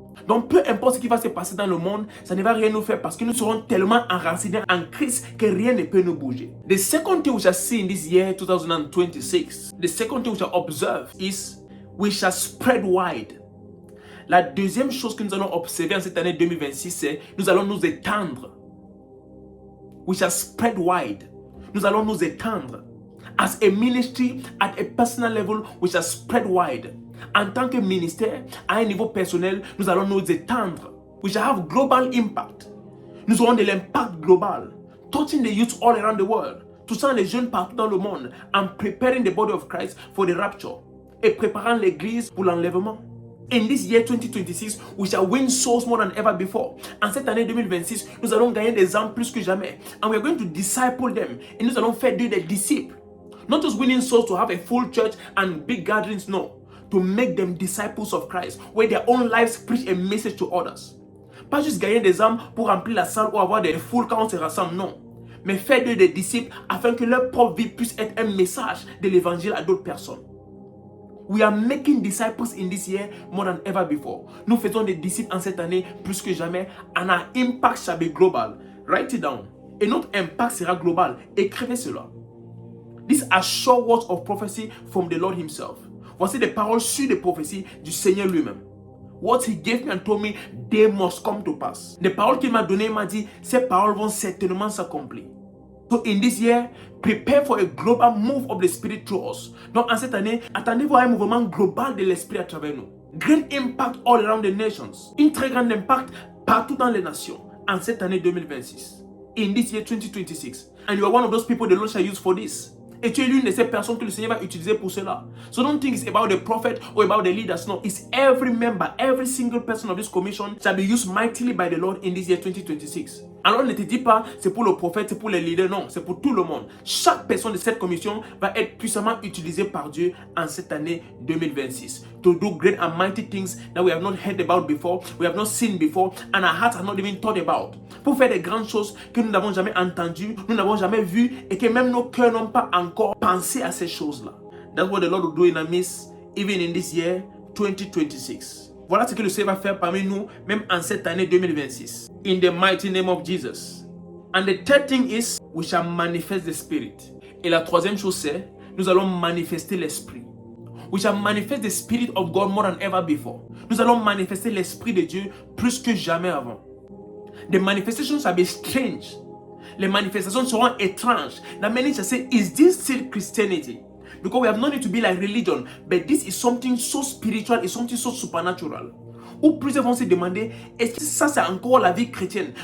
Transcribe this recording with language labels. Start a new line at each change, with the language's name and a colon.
French: Donc peu importe ce qui va se passer dans le monde, ça ne va rien nous faire parce que nous serons tellement enracinés en Christ que rien ne peut nous bouger.
English: The second thing we shall see in this year 2026, the second thing we shall observe is we shall spread wide.
French: La deuxième chose que nous allons observer en cette année 2026, c'est nous allons nous étendre.
English: We shall spread wide.
French: Nous allons nous étendre.
English: As a ministry, at a personal level, we shall spread wide.
French: En tant que ministère, à un niveau personnel, nous allons nous étendre.
English: We shall have global impact.
French: Nous aurons de l'impact global.
English: Touching the youth all around the world.
French: Touchant les jeunes partout dans le monde.
English: And preparing the body of Christ for the rapture.
French: Et préparant l'église pour l'enlèvement.
English: In this year 2026, we shall win souls more than ever before.
French: En cette année 2026, nous allons gagner des âmes plus que jamais.
English: And we are going to disciple them.
French: Et nous allons faire d'eux des disciples.
English: Not just winning souls to have a full church and big gatherings, no. To make them disciples of Christ, where their own lives preach a message to others.
French: Pas juste gagner des âmes pour remplir la salle ou avoir des foules quand on se rassemble, non. Mais faire d'eux des disciples afin que leur propre vie puisse être un message de l'évangile à d'autres personnes.
English: We are making disciples in this year more than ever before.
French: Nous faisons des disciples en cette année plus que jamais.
English: And our impact shall be global. Write it down.
French: Et notre impact sera global. Écrivez cela.
English: This These are sure words of prophecy from the Lord himself.
French: Voici des paroles sur des prophéties du Seigneur lui-même.
English: What he gave me and told me, they must come to pass.
French: Les paroles qu'il m'a données, il m'a dit, ces paroles vont certainement s'accomplir.
English: So in this year, prepare for a global move of the Spirit through us.
French: Donc en cette année, attendez-vous à un mouvement global de l'Esprit à travers nous.
English: Great impact all around the nations.
French: Un très grand impact partout dans les nations en cette année 2026.
English: In this year 2026. And you are one of those people the Lord shall use for this.
French: Et tu es l'une de ces personnes que le Seigneur va utiliser pour cela.
English: So don't think it's about the prophet or about the leaders. No, it's every member, every single person of this commission shall be used mightily by the Lord in this year 2026.
French: Alors ne te dis pas, c'est pour le prophète, c'est pour les leaders. Non, c'est pour tout le monde. Chaque personne de cette commission va être puissamment utilisée par Dieu en cette année 2026.
English: To do great and mighty things that we have not heard about before, we have not seen before, and our hearts have not even thought about.
French: Pour faire des grandes choses que nous n'avons jamais entendues, nous n'avons jamais vues, et que même nos cœurs n'ont pas encore pensé à ces choses-là.
English: That's what the Lord will do in our midst, even in this year 2026.
French: Voilà ce que le Seigneur va faire parmi nous, même en cette année 2026.
English: In the mighty name of Jesus. And the third thing is, we shall manifest the Spirit.
French: Et la troisième chose c'est, nous allons manifester l'Esprit.
English: We shall manifest the Spirit of God more than ever before.
French: Nous allons manifester l'Esprit de Dieu plus que jamais avant.
English: The manifestations shall be strange.
French: Les manifestations seront étranges.
English: Now many shall say, is this still Christianity? Because we have no need to be like religion, but this is something so spiritual, it's something so supernatural.
French: Ou plusieurs vont se demander, est-ce que ça c'est encore la vie chrétienne?